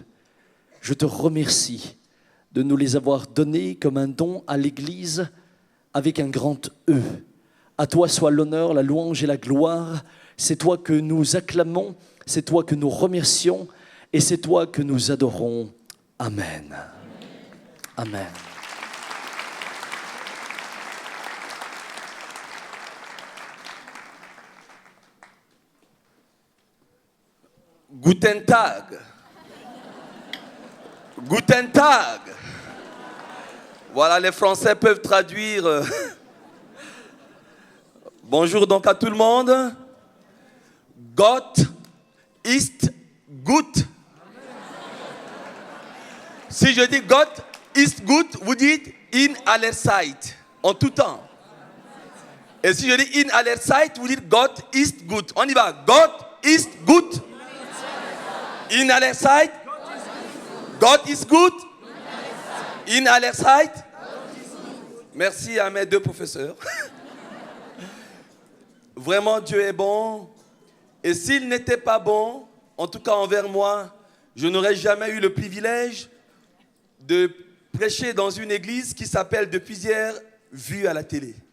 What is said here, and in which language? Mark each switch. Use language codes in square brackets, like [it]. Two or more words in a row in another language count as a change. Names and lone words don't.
[fr] Je te remercie de nous les avoir données comme un don à l'Église avec un grand E. À toi soit l'honneur, la louange et la gloire. C'est toi que nous acclamons, c'est toi que nous remercions et c'est toi que nous adorons. Amen. Amen. [de] Guten Tag. Guten Tag. [fr] Voilà, les Français peuvent traduire. Bonjour donc à tout le monde. [de] Gott ist gut. [fr] Si je dis [de] Gott ist gut, [fr] vous dites [de] in aller Zeit. [fr] En tout temps. Et si je dis [de] in aller Zeit, [fr] vous dites [en] God is good. [fr] On y va. [en] God is good. [de] In aller Zeit. [en] God is good. [de] In aller Zeit. [fr] Merci à mes deux professeurs. Vraiment, Dieu est bon. Et s'il n'était pas bon, en tout cas envers moi, je n'aurais jamais eu le privilège de prêcher dans une église qui s'appelle depuis hier Vue à la télé.